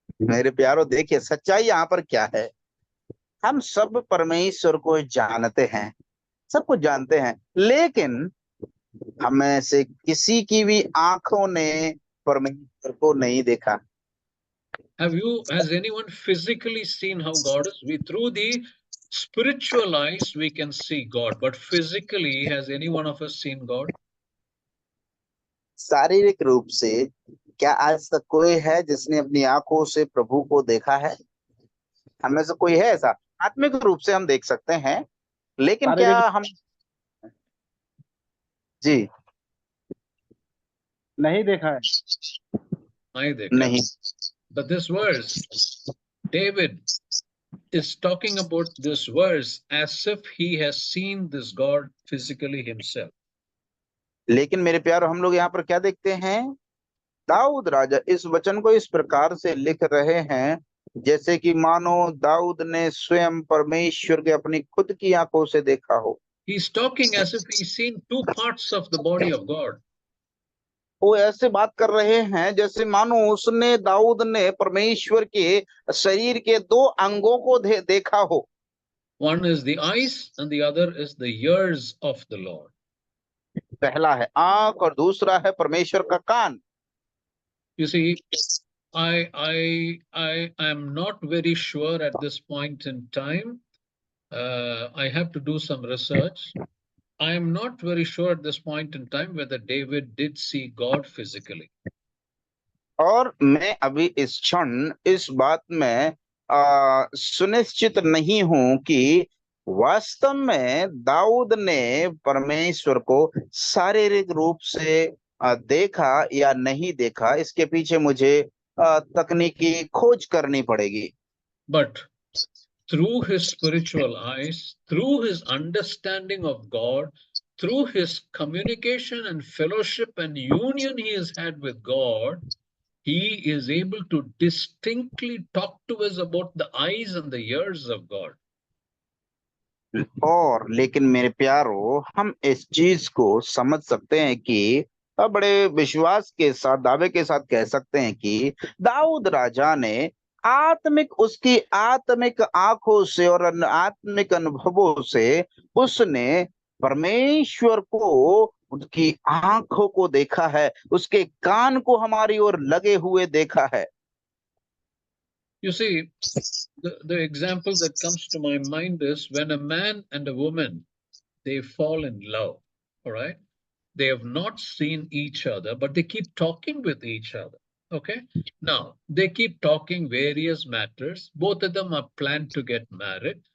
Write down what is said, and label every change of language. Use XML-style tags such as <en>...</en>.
<hi>मेरे प्यारो देखिए सच्चाई यहाँ पर क्या है। हम सब परमेश्वर को जानते हैं, सब कुछ जानते हैं, लेकिन हमें से किसी की भी आंखों ने परमेश्वर को नहीं देखा।</hi> <en>Has anyone physically seen how God is? Through the spiritual eyes we can see God, but physically has any one of us seen God?</en> <hi>शारीरिक रूप से क्या आज तक कोई है जिसने अपनी आंखों से प्रभु को देखा है? हमें से कोई है ऐसा? आत्मिक रूप से हम देख सकते हैं, लेकिन क्या हम जी नहीं देखा है? नहीं।</hi> <en>But this verse, David is talking about this verse as if he has seen this God physically himself.</en> <hi>लेकिन मेरे प्यारो हम लोग यहाँ पर क्या देखते हैं? दाऊद राजा इस वचन को इस प्रकार से लिख रहे हैं जैसे कि मानो दाऊद ने स्वयं परमेश्वर के अपनी खुद की आंखों से देखा हो।</hi> <en>He's talking as if he's seen two parts of the body of God.</en> <hi>वो ऐसे बात कर रहे हैं जैसे मानो उसने, दाऊद ने परमेश्वर के शरीर के दो अंगों को देखा हो।</hi> <en>One is the eyes and the other is the ears of the Lord.</en> <hi>पहला है आंख और दूसरा है परमेश्वर का कान।</hi> <en>You see, I am not very sure at this point in time. I have to do some research. I am not very sure at this point in time whether David did see God physically.</en> <hi>और मैं अभी इस क्षण इस बात में सुनिश्चित नहीं हूं कि वास्तव में दाऊद ने परमेश्वर को शारीरिक रूप से देखा या नहीं देखा। इसके पीछे मुझे तकनीकी खोज करनी पड़ेगी।</hi> <en>But through his spiritual eyes, through his understanding of God, through his communication and fellowship and union he has had with God, he is able to distinctly talk to us about the eyes and the ears of God.</en> <hi>और लेकिन मेरे प्यारो हम इस चीज को समझ सकते हैं कि बड़े विश्वास के साथ, दावे के साथ कह सकते हैं कि दाऊद राजा ने आत्मिक उसकी आत्मिक आंखों से और आत्मिक अनुभवों से उसने परमेश्वर को, उसकी आंखों को देखा है, उसके कान को हमारी ओर लगे हुए देखा है।</hi> <en>You see, the example that comes to my mind is when a man and a woman, they fall in love, all right? They have not seen each other, but they keep talking with each other. Okay. Now they keep talking various matters. Both of them are planned to get married.</en>